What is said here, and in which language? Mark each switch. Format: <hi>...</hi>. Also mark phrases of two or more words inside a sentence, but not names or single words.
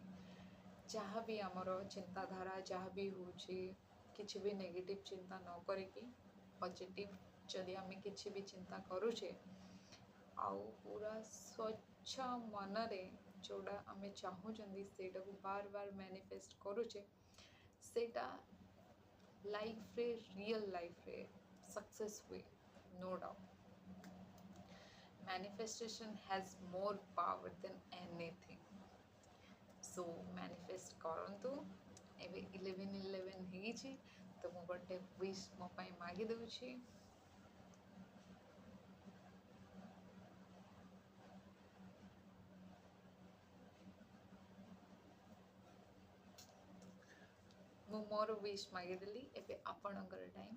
<or>ଯାହା ବି ଆମର ଚିନ୍ତାଧାରା ଯାହା ବି ହେଉଛି, କିଛି ବି ନେଗେଟିଭ୍ ଚିନ୍ତା ନ କରିକି ପଜିଟିଭ୍ ଯଦି ଆମେ କିଛି ବି ଚିନ୍ତା କରୁଛେ ଆଉ ପୁରା ସ୍ୱଚ୍ଛ ମନରେ ଯେଉଁଟା ଆମେ ଚାହୁଁଛନ୍ତି ସେଇଟାକୁ ବାର ବାର ମ୍ୟାନିଫେଷ୍ଟ କରୁଛେ, ସେଇଟା ଲାଇଫ୍ରେ</or> <en>real lifeରେ</en> <or>ସକ୍ସେସ୍ ହୁଏ,</or> <en>no doubt. Manifestation has more power than anything. So manifest</en> <or>କରନ୍ତୁ। ଏବେ 11-11 ହେଇଛି ତ ମୁଁ ଗୋଟେ ୱିଶ୍ ମୋ ପାଇଁ ମାଗି ଦେଉଛି। ମୁଁ ମୋର ୱିଶ୍ ମାଗିଦେଲି, ଏବେ ଆପଣଙ୍କର ଟାଇମ୍।</or>